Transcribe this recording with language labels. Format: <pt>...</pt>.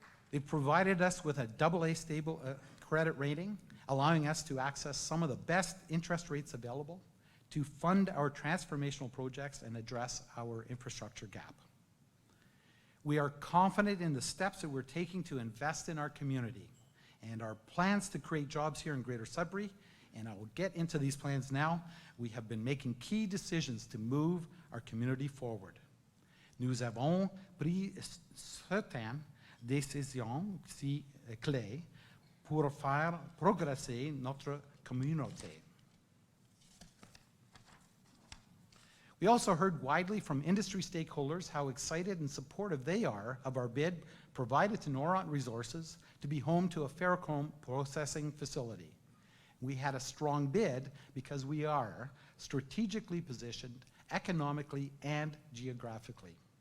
<en>They provided us with a AA stable credit rating, allowing us to access some of the best interest rates available to fund our transformational projects and address our infrastructure gap. We are confident in the steps that we're taking to invest in our community and our plans to create jobs here in Greater Sudbury, and I will get into these plans now. We have been making key decisions to move our community forward.</en> <fr>Nous avons pris certaines décisions si clés pour faire progresser notre communauté.</fr> <en>We also heard widely from industry stakeholders how excited and supportive they are of our bid provided to Noront Resources to be home to a ferrochrome processing facility. We had a strong bid because we are strategically positioned economically and geographically.</en>